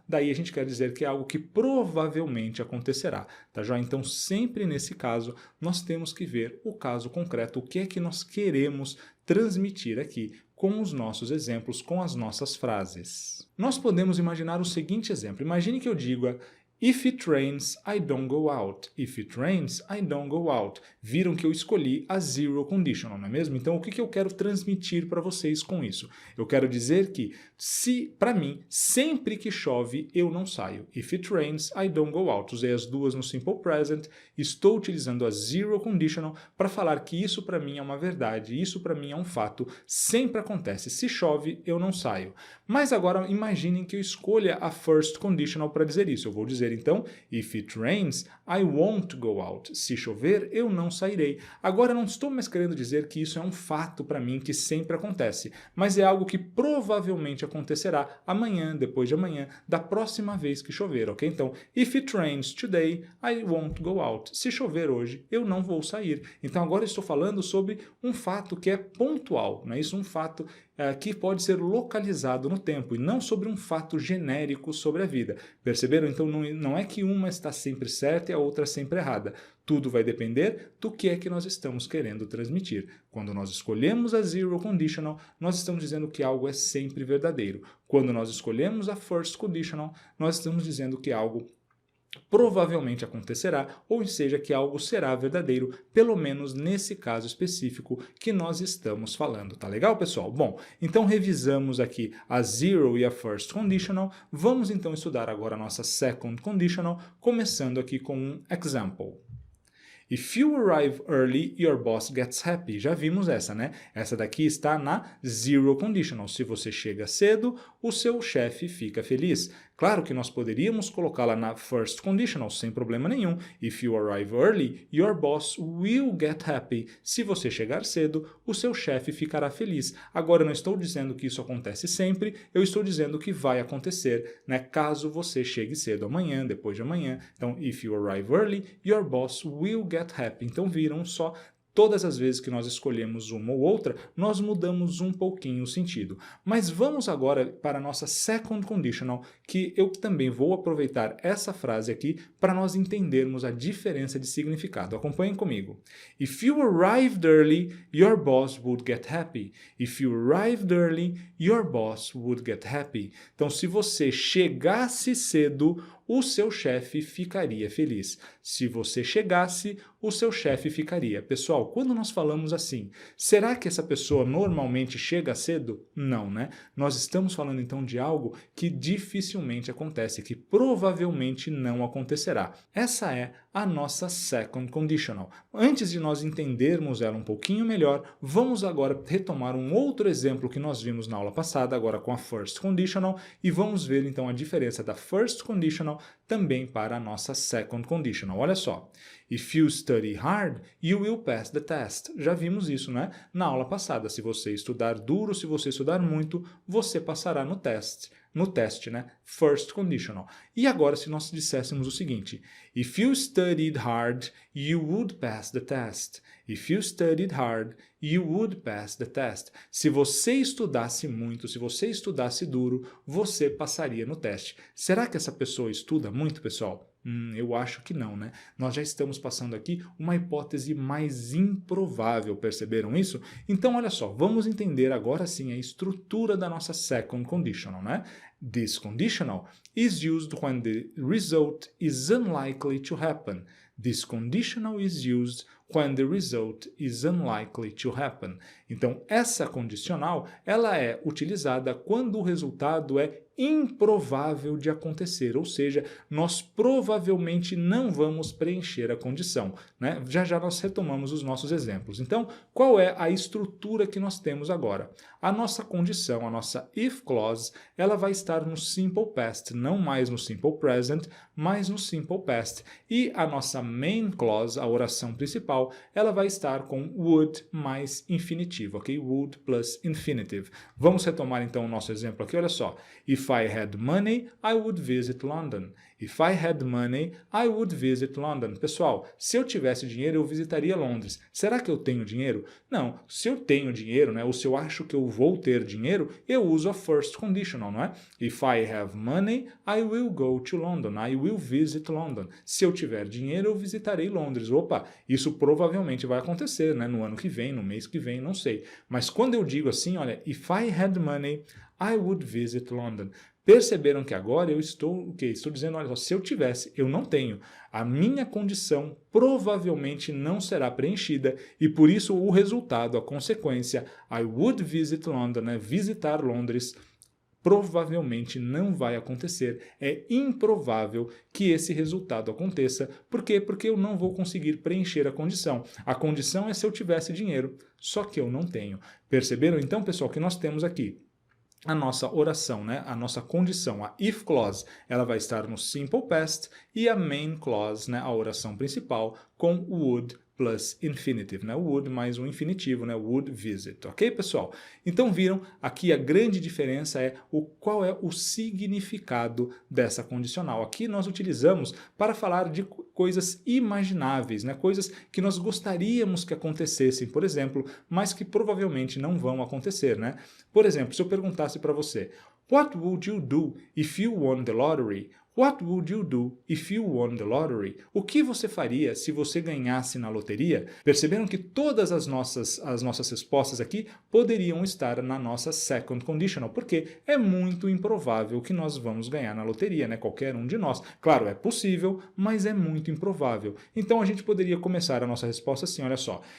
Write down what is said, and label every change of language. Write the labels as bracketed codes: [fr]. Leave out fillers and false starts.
[pt] Daí a gente quer dizer que é algo que provavelmente acontecerá, tá joia? Então, sempre nesse caso, nós temos que ver o caso concreto, o que é que nós queremos transmitir aqui com os nossos exemplos, com as nossas frases. Nós podemos imaginar o seguinte exemplo. Imagine que eu diga: [en] if it rains, I don't go out. If it rains, I don't go out. [pt] Viram que eu escolhi a zero conditional, não é mesmo? Então, o que eu quero transmitir para vocês com isso? Eu quero dizer que, para mim, sempre que chove, eu não saio. [en] If it rains, I don't go out. [pt] Usei as duas no simple present, estou utilizando a zero conditional para falar que isso para mim é uma verdade, isso para mim é um fato, sempre acontece. Se chove, eu não saio. Mas agora, imaginem que eu escolha a first conditional para dizer isso. Eu vou dizer dizer então, [en] if it rains, I won't go out. [pt] Se chover, eu não sairei. Agora, não estou mais querendo dizer que isso é um fato para mim que sempre acontece, mas é algo que provavelmente acontecerá amanhã, depois de amanhã, da próxima vez que chover, ok? Então, [en] if it rains today, I won't go out. [pt] Se chover hoje, eu não vou sair. Então, agora eu estou falando sobre um fato que é pontual, não é isso? Um fato que pode ser localizado no tempo e não sobre um fato genérico sobre a vida. Perceberam? Então não é que uma está sempre certa e a outra sempre errada. Tudo vai depender do que é que nós estamos querendo transmitir. Quando nós escolhemos a zero conditional, nós estamos dizendo que algo é sempre verdadeiro. Quando nós escolhemos a first conditional, nós estamos dizendo que algo provavelmente acontecerá, ou seja, que algo será verdadeiro, pelo menos nesse caso específico que nós estamos falando. Tá legal, pessoal? Bom, então revisamos aqui a zero e a first conditional. Vamos então estudar agora a nossa second conditional, começando aqui com um example. [en] If you arrive early, your boss gets happy. [pt] Já vimos essa, né? Essa daqui está na zero conditional. Se você chega cedo, o seu chefe fica feliz. Claro que nós poderíamos colocá-la na first conditional, sem problema nenhum. [en] If you arrive early, your boss will get happy. [pt] Se você chegar cedo, o seu chefe ficará feliz. Agora, eu não estou dizendo que isso acontece sempre, eu estou dizendo que vai acontecer, né? Caso você chegue cedo amanhã, depois de amanhã. [en] Então, if you arrive early, your boss will get happy. [pt] Então, viram só. Todas as vezes que nós escolhemos uma ou outra, nós mudamos um pouquinho o sentido. Mas vamos agora para a nossa second conditional, que eu também vou aproveitar essa frase aqui para nós entendermos a diferença de significado. Acompanhem comigo. [en] If you arrived early, your boss would get happy. If you arrived early, your boss would get happy. [pt] Então, se você chegasse cedo, o seu chefe ficaria feliz. Se você chegasse, o seu chefe ficaria. Pessoal, quando nós falamos assim, será que essa pessoa normalmente chega cedo? Não, né? Nós estamos falando então de algo que dificilmente acontece, que provavelmente não acontecerá. Essa é a nossa second conditional. Antes de nós entendermos ela um pouquinho melhor, vamos agora retomar um outro exemplo que nós vimos na aula passada, agora com a first conditional, e vamos ver então a diferença da first conditional também para a nossa second conditional. Olha só. [en] If you study hard, you will pass the test. [pt] Já vimos isso, né? Na aula passada. Se você estudar duro, se você estudar muito, você passará no teste. No teste, né? First conditional. E agora, se nós disséssemos o seguinte: [en] If you studied hard, you would pass the test. If you studied hard, you would pass the test. [pt] Se você estudasse muito, se você estudasse duro, você passaria no teste. Será que essa pessoa estuda muito, pessoal? Eu acho que não, né? Nós já estamos passando aqui uma hipótese mais improvável, perceberam isso? Então, olha só, vamos entender agora sim a estrutura da nossa second conditional, né? [en] This conditional is used when the result is unlikely to happen. This conditional is used when the result is unlikely to happen. [pt] Então, essa condicional, ela é utilizada quando o resultado é improvável de acontecer, ou seja, nós provavelmente não vamos preencher a condição, né? Já já nós retomamos os nossos exemplos. Então, qual é a estrutura que nós temos agora? A nossa condição, a nossa if clause, ela vai estar no simple past, não mais no simple present, mas no simple past. E a nossa main clause, a oração principal, ela vai estar com would mais infinitivo, ok? Would plus infinitive. Vamos retomar então o nosso exemplo aqui, olha só. [en] If I had money, I would visit London. If I had money, I would visit London. [pt] Pessoal, se eu tivesse dinheiro, eu visitaria Londres. Será que eu tenho dinheiro? Não. Se eu tenho dinheiro, né, ou se eu acho que eu vou ter dinheiro, eu uso a first conditional, não é? [en] If I have money, I will go to London. I will visit London. [pt] Se eu tiver dinheiro, eu visitarei Londres. Opa, isso provavelmente vai acontecer, né, no ano que vem, no mês que vem, não sei. Mas quando eu digo assim, olha, [en] if I had money, I would visit London. [pt] Perceberam que agora eu estou dizendo, olha, se eu tivesse, eu não tenho. A minha condição provavelmente não será preenchida e por isso o resultado, a consequência, [en] I would visit London, [pt] né, visitar Londres, provavelmente não vai acontecer. É improvável que esse resultado aconteça. Por quê? Porque eu não vou conseguir preencher a condição. A condição é se eu tivesse dinheiro, só que eu não tenho. Perceberam então, pessoal, que nós temos aqui a nossa oração, né? A nossa condição, a if clause, ela vai estar no simple past e a main clause, né? A oração principal, com would plus infinitive, né? Would mais um infinitivo, né? Would visit, ok, pessoal? Então viram, aqui a grande diferença é qual é o significado dessa condicional. Aqui nós utilizamos para falar de coisas imagináveis, né? Coisas que nós gostaríamos que acontecessem, por exemplo, mas que provavelmente não vão acontecer, né? Por exemplo, se eu perguntasse para você, [en] What would you do if you won the lottery? What would you do if you won the lottery? [pt] O que você faria se você ganhasse na loteria? Perceberam que todas as nossas respostas aqui poderiam estar na nossa second conditional, porque é muito improvável que nós vamos ganhar na loteria, né? Qualquer um de nós. Claro, é possível, mas é muito improvável. Então a gente poderia começar a nossa resposta assim, olha só.